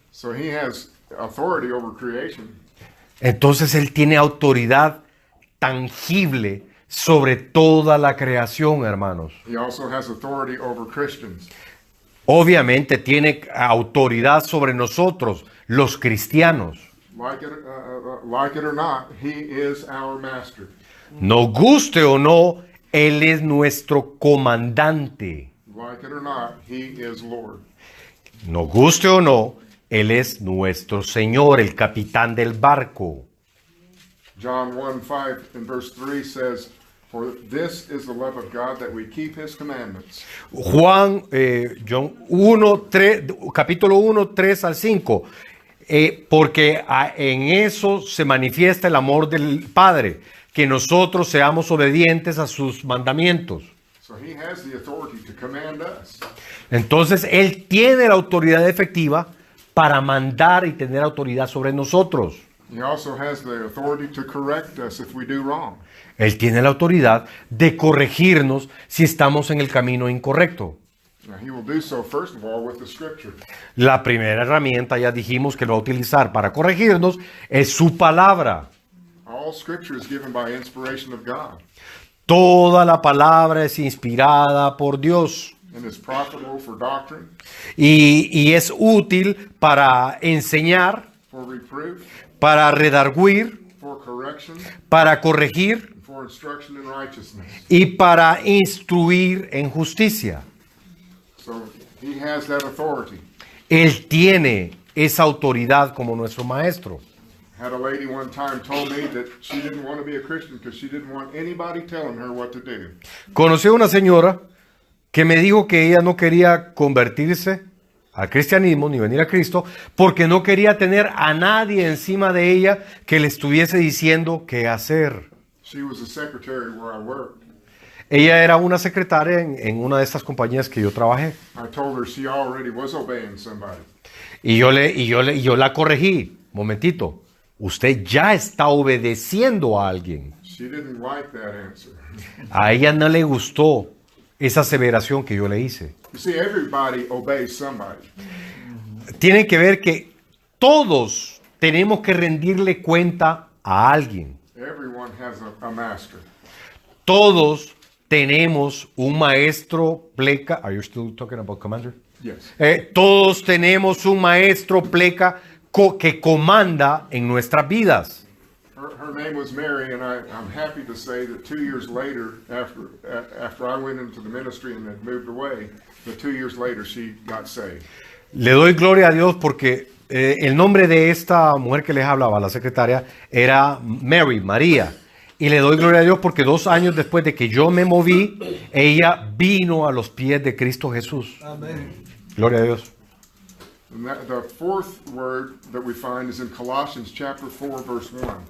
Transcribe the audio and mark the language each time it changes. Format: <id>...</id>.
<en>So He has authority over creation.</en> <es>Entonces él tiene autoridad tangible sobre toda la creación, hermanos.</es> <en>He also has authority over Christians.</en> <es>Obviamente tiene autoridad sobre nosotros, los cristianos.</es> <en>Like it or not, He is our master.</en> <es>Nos guste o no, Él es nuestro comandante.</es> <en>Like it or not, He is Lord.</en> <es>Nos guste o no, Él es nuestro Señor, el capitán del barco.</es> <en>John 1:5 and verse 3 says, "For this is the love of God, that we keep his commandments."</en> <es>Juan, John 1, 3, capítulo 1, 3 al 5. Porque en eso se manifiesta el amor del Padre, que nosotros seamos obedientes a sus mandamientos.</es> <en>So he has the authority to command us.</en> <es>Entonces, Él tiene la autoridad efectiva para mandar y tener autoridad sobre nosotros.</es> <en>He also has the authority to correct us if we do wrong.</en> <es>Él tiene la autoridad de corregirnos si estamos en el camino incorrecto.</es> <en>Now, he will do so, first of all, with the scripture.</en> <es>La primera herramienta, ya dijimos que lo va a utilizar para corregirnos, es su palabra.</es> <en>All scripture is given by inspiration of God</en> <es>Toda la palabra es inspirada por Dios</es> <en>and is profitable for doctrine,</en> <es>y es útil para enseñar,</es> <en>for reproof,</en> <es>para redarguir,</es> <en>for correction,</en> <es>para corregir</es> <en>and for instruction in righteousness.</en> <es>y para instruir en justicia.</es> <en>So he has that authority.</en> <es>Él tiene esa autoridad como nuestro maestro.</es> <en>Had a lady one time told me that she didn't want to be a Christian because she didn't want anybody telling her what to do.</en> <es>Conocí a una señora que me dijo que ella no quería convertirse al cristianismo ni venir a Cristo porque no quería tener a nadie encima de ella que le estuviese diciendo qué hacer.</es> <en>She was a secretary where I worked.</en> <es>Ella era una secretaria en una de estas compañías que yo trabajé.</es> <en>I told her she already was obeying somebody.</en> <es>Y yo la corregí. Momentito. Usted ya está obedeciendo a alguien.</es> <en>She didn't like that answer.</en> <es>A ella no le gustó esa aseveración que yo le hice.</es> <en>You see, everybody obeys somebody.</en> <es>Tiene que ver que todos tenemos que rendirle cuenta a alguien.</es> <en>Everyone has a master.</en> <es>Todos tenemos un maestro pleca.</es> <en>Are you still talking about commander? Yes.</en> <es>Todos tenemos un maestro pleca que comanda en nuestras vidas.</es> <en>Her name was Mary, and I'm happy to say that 2 years later, after I went into the ministry and had moved away, that 2 years later she got saved.</en> <es>Le doy gloria a Dios porque el nombre de esta mujer que les hablaba, la secretaria, era Mary, María. Y le doy gloria a Dios porque 2 años después de que yo me moví, ella vino a los pies de Cristo Jesús. Amén. Gloria a Dios.</es> <en>And the fourth word that we find is in Colossians chapter 4, verse 1.</en>